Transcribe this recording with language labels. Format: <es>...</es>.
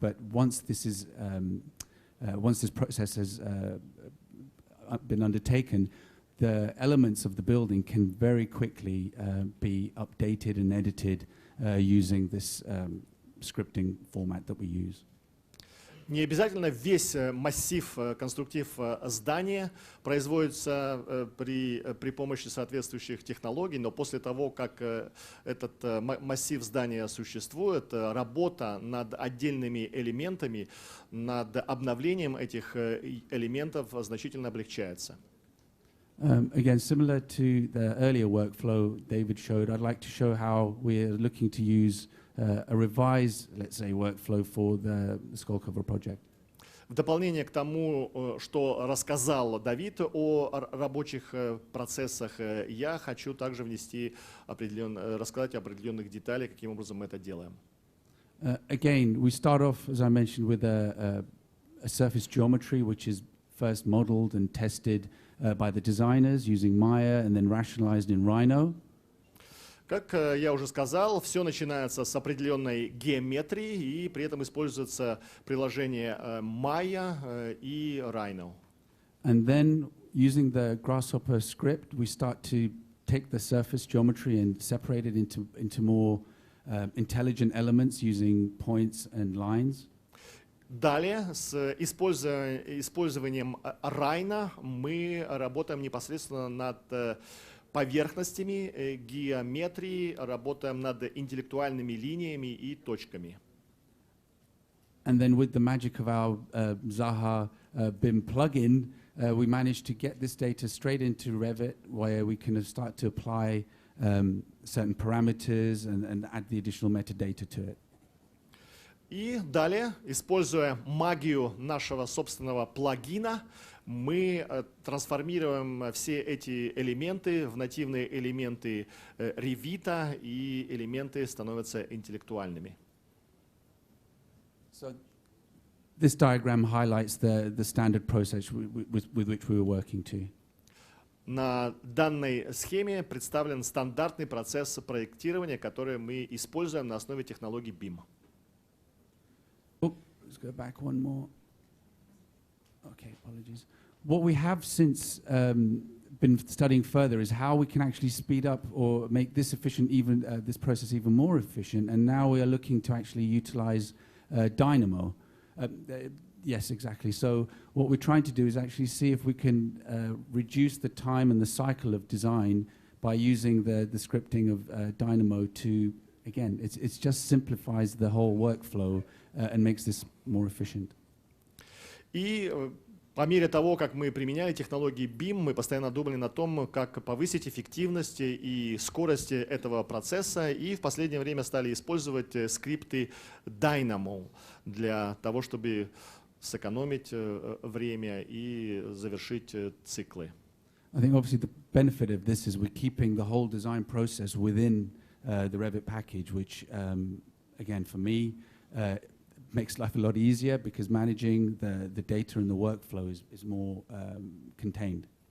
<en>But once this process has been undertaken, the elements of the building can very quickly be updated and edited using this scripting format that we use.</en> <ru>Не обязательно весь массив, конструктив здания производится при помощи соответствующих технологий, но после того, как этот массив здания существует, работа над отдельными элементами, над обновлением этих элементов значительно облегчается.</ru> <en>Again, similar to the earlier workflow David showed, I'd like to show how we're looking to use a revised, let's say, workflow for the Skolkovo project.</en> <ru>В дополнение к тому, что рассказал Давид о рабочих процессах, я хочу также рассказать о определенных деталях, каким образом мы это делаем.</ru> <en>Again, we start off, as I mentioned, with a surface geometry, which is first modeled and tested by the designers using Maya and then rationalized in Rhino.</en> <ru>Как я уже сказал, все начинается с определенной геометрии, и при этом используется приложение Maya и Rhino.</ru> <en>And then, using the Grasshopper script, we start to take the surface geometry and separate it into more intelligent elements using points and lines.</en> <ru>Далее, с использованием Rhino мы работаем непосредственно над поверхностями геометрии, работаем над интеллектуальными линиями и точками.</ru> <en>And then with the magic of our Zaha BIM plugin, we managed to get this data straight into Revit, where we can start to apply certain parameters and add the additional metadata to it.</en> <ru>И далее, используя магию нашего собственного плагина, мы трансформируем все эти элементы в нативные элементы Revit, и элементы становятся интеллектуальными.</ru> <en>So this diagram highlights the standard process with which we were working to.</en> <ru>На данной схеме представлен стандартный процесс проектирования, который мы используем на основе технологий BIM.</ru> <en>Let's go back one more. Okay, apologies. what we have since been studying further is how we can actually speed up or make this efficient, even this process even more efficient. And now we are looking to actually utilize Dynamo. Yes, exactly. So what we're trying to do is actually see if we can reduce the time and the cycle of design by using the scripting of Dynamo to, again, it's just simplifies the whole workflow and makes this more efficient.</en> <ru>И по мере того, как мы применяли технологии BIM, мы постоянно думали над том, как повысить эффективность и скорость этого процесса, и в последнее время стали использовать скрипты Dynamo для того, чтобы сэкономить время и завершить циклы.</ru> <en>I think obviously the benefit of this is we're keeping the whole design process within the Revit package, which, again, for me, makes life a lot easier because managing the data and the workflow is more contained.</en>